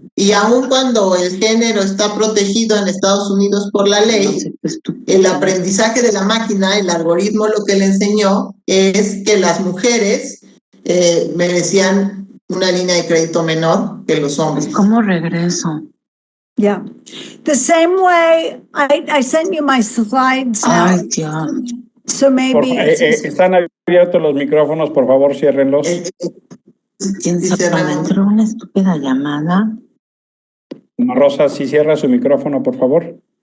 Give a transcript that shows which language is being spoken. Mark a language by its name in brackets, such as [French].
[Spanish] Y aun cuando el género está protegido en Estados Unidos por la ley, el aprendizaje de la máquina, el algoritmo, lo que le enseñó es que las mujeres merecían una línea de crédito menor que los hombres. ¿Cómo regreso? [English] Yeah. The same way I sent you my slides now. [Spanish] Ay, Dios. [English] So maybe [Spanish] están abiertos los micrófonos, por favor, ciérrenlos. ¿Quién sabe? ¿Me entró una estúpida llamada? Rosa, si cierra su micrófono, por favor.